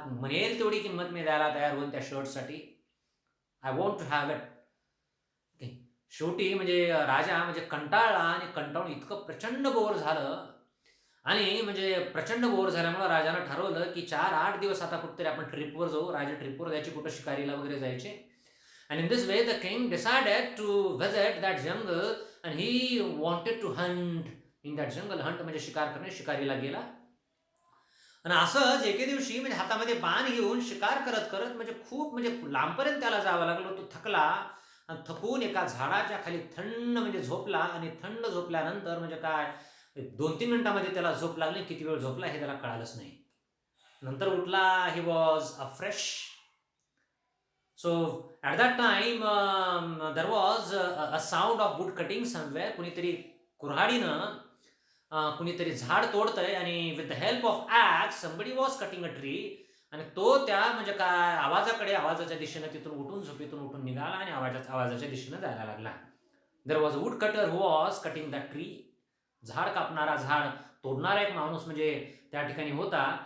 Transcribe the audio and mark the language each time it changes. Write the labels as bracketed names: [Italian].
[Marathi] म्हणेल तेवढी किंमत मी द्यायला तयार होईल त्या शर्टसाठी. [English] I want to have it. [Marathi] शेवटी म्हणजे राजा म्हणजे कंटाळला आणि कंटाळून इतकं प्रचंड बोर झालं आणि म्हणजे प्रचंड बोर झाल्यामुळे राजानं ठरवलं की 4-8 दिवस आता कुठेतरी आपण ट्रिपवर जाऊ. राजा ट्रिपवर जायचे, कुठं शिकारीला वगैरे जायचे. [English] And in this way, the king decided to visit that jungle and he wanted to hunt in that jungle. [Marathi] Hunt म्हणजे शिकार करणे, शिकारीला गेला. आणि असंच एके दिवशी म्हणजे हातामध्ये बाण घेऊन शिकार करत करत म्हणजे खूप म्हणजे लांबपर्यंत त्याला जावं लागलं. तो थकला आणि थकून एका झाडाच्या खाली थंड म्हणजे झोपला आणि थंड झोपल्यानंतर म्हणजे काय 2-3 मिनिटांमध्ये त्याला झोप लागली. किती वेळ झोपला हे त्याला कळालंच नाही. नंतर उठला. [English] He was a fresh. So at that time there was a sound of wood cutting somewhere. [Marathi] कुणीतरी कुऱ्हाडीनं कुणीतरी झाड तोडतंय आणि [English] With the help of axe somebody was cutting a tree. [Marathi] आणि तो त्या म्हणजे काय आवाजाच्या दिशेनं तिथून उठून झोपेतून उठून निघाला आणि आवाजाच्या दिशेनं जायला लागला. [English] There was a wood cutter who was cutting the tree. [Marathi] झाड कापणारा, झाड तोडणारा एक माणूस म्हणजे त्या ठिकाणी होता.